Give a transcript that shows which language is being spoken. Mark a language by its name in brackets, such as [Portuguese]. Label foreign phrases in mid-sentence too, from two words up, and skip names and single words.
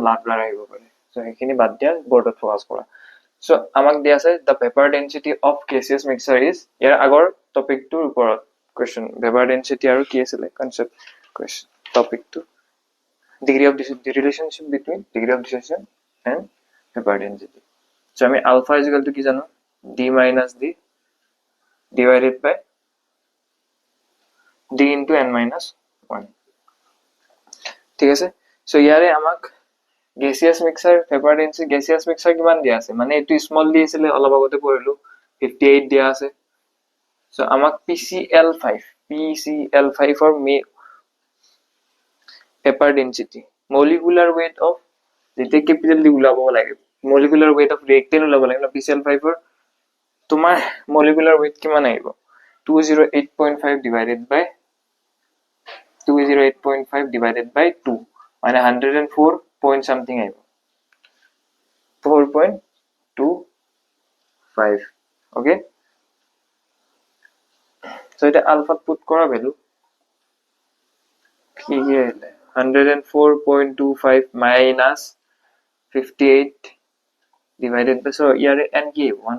[Assamese] ব্লাৰ আহিব পাৰে সো এইখিনি বাদ দিয়া বৰ্ডত ফোকাস কৰা সো আমাক দিয়া আছে [English] the vapor density of gaseous mixture is [Assamese] ইয়াৰ আগৰ টপিকটোৰ ওপৰত [English] question vapor density [Assamese] আৰু কি আছিল [English] concept question [Assamese] টপিকটো [English] degree of the relationship between degree of dissociation and vapor density [Assamese] so আমি [English] alpha is equal to [Assamese] কি জানো [English] d minus d divided by d into n minus 1 [Assamese] ঠিক আছে সো ইয়াৰে আমাক [English] gaseous mixture vapor density gaseous mixture [Assamese] কিমান দিয়া আছে মানে এটো স্মল দিছিলে অলপ আগতে পঢ়িলো 58 দিয়া আছে সো আমাক [English] PCl5 for vapor density molecular weight of [Assamese] যেতে ক্যাপিটাল দি উলাব লাগে [English] molecular weight of reactant [Assamese] উলাব লাগে না [English] PCl5 for [Assamese] তোমার [English] molecular weight [Assamese] কিমান আহিব [English] 208.5 divided by 2 [Assamese] মানে [English] 104 point something [Assamese] আহিব [English] 4.25 okay so [Assamese] এটা alpha put করা ভ্যালু কি আহিলে [English] 104.25 minus 58 divided by so [Assamese] ইয়ারে n কি 1